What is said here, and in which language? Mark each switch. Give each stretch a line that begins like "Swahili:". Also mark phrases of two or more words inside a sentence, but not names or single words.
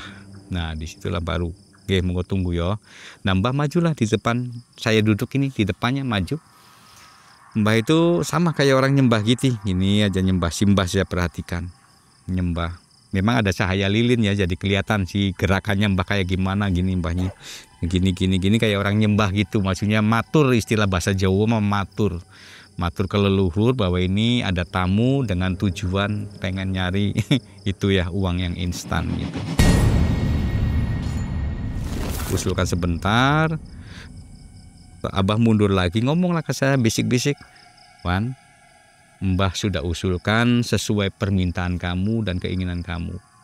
Indonesian: Nah disitulah baru,
Javanese: monggo tunggu yo.
Indonesian: Nah Mbah majulah di depan, saya duduk ini di depannya maju. Mbah itu sama kayak orang nyembah gitu, ini aja nyembah Simbah saya perhatikan, nyembah. Memang ada cahaya lilin ya, jadi kelihatan si gerakannya Mbah kayak gimana gini Mbahnya, gini kayak orang nyembah gitu, maksudnya matur, istilah bahasa Jawa mah matur. matur ke leluhur bahwa ini ada tamu dengan tujuan pengen nyari itu ya uang yang instan gitu. Usulkan sebentar, Abah mundur lagi, ngomonglah ke saya bisik-bisik, Wan, Mbah sudah usulkan sesuai permintaan kamu dan keinginan kamu.